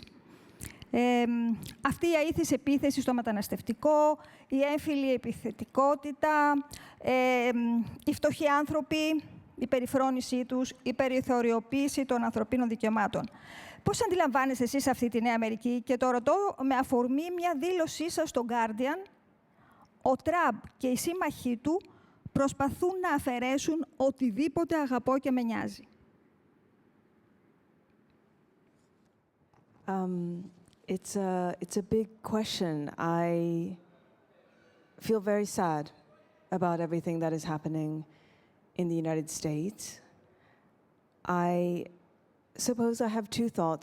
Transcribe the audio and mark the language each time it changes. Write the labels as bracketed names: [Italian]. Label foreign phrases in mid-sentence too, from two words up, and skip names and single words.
[Greek] Αυτή η αήθης επίθεση στο μεταναστευτικό, η έμφυλη επιθετικότητα, οι φτωχοί άνθρωποι, η περιφρόνησή τους, η περιθωριοποίηση των ανθρωπίνων δικαιωμάτων. Πώς αντιλαμβάνεστε εσείς αυτή τη Νέα Αμερική? Και το ρωτώ με αφορμή μια δήλωσή σας στο Guardian. Ο Τραμπ και οι σύμμαχοί του προσπαθούν να αφαιρέσουν οτιδήποτε αγαπώ και με νοιάζει. [English] It's a big question. I feel very sad about everything that is happening in the United States. I suppose I have two thoughts.